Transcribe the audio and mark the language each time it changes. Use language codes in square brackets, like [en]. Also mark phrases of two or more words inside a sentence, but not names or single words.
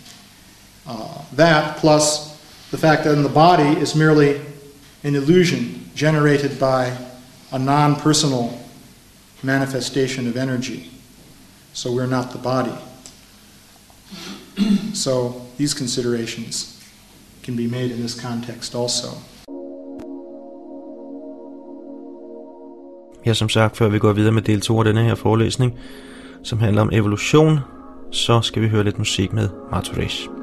[en] That plus the fact that the body is merely an illusion generated by a non-personal manifestation of energy. So we're not the body. So these considerations can be made in this context also. [da] Ja, som sagt, før vi går videre med del 2 af denne her forelæsning, som handler om evolution, så skal vi høre lidt musik med Mathuresh.